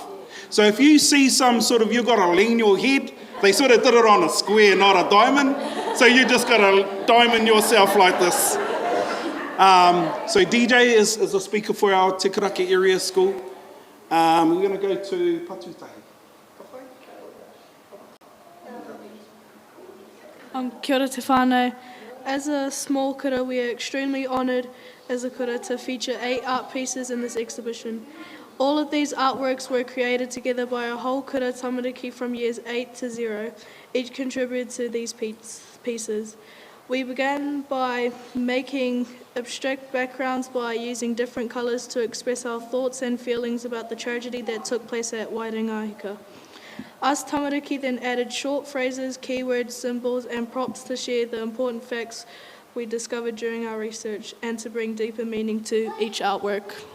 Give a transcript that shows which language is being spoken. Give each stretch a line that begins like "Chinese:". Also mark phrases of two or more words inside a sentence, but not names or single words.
English: So if you see you've got to lean your head, they sort of did it on a square, not a diamond. So you just got to diamond yourself like this. So DJ is a speaker for our Te Karaki Area School. We're going to go to Patutahi.
Māori: Kia ora te whānau.
English: As a small kura, we are extremely honoured as a kura to feature 8 art pieces in this exhibition. All of these artworks were created together by a whole
Māori: kura tamariki
English: from years 8 to 0. Each contributed to these pieces. We began by making abstract backgrounds by using different colours to express our thoughts and feelings about the tragedy that took place at Waerenga-a-Hika. Us tamariki then added short phrases, keywords, symbols and props to share the important facts we discovered during our research and to bring deeper meaning to each artwork.